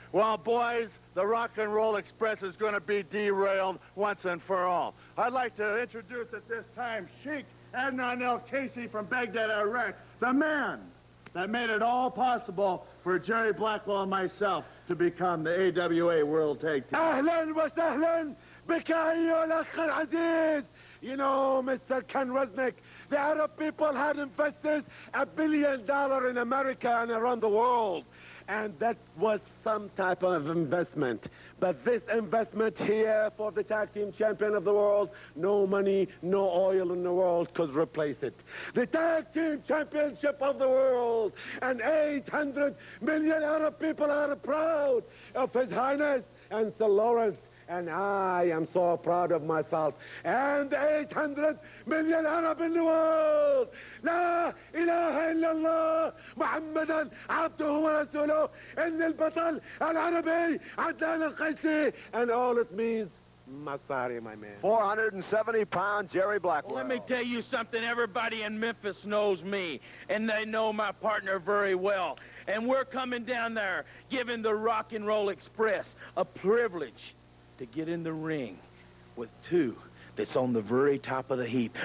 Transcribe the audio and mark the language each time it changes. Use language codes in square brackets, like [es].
[en] Well, boys, the Rock and Roll Express is going to be derailed once and for all. I'd like to introduce at this time Sheikh Adnan El-Casey from Baghdad, Iraq, the man that made it all possible for Jerry Blackwell and myself to become the AWA World Tag Team. [ar] أهلاً وسهلاً بك أيها الأخ العزيز. [en] You know, Mr. Ken Resnick, the Arab people had invested $1 billion in America and around the world. And that was some type of investment. But this investment here for the tag team champion of the world, no money, no oil in the world could replace it. The tag team championship of the world, and 800 million Arab people are proud of His Highness and Sir Lawrence. And I am so proud of myself and 800 million Arab in the world. [ar] لا إله إلا الله محمدا عبده ورسوله إن البطل العربي عدنان القيسي. [en] And all it means, Masari, my man. 470-pound Jerry Blackwell. Well, let me tell you something. Everybody in Memphis knows me, and they know my partner very well. And we're coming down there giving the Rock and Roll Express a privilege to get in the ring with two that's on the very top of the heap.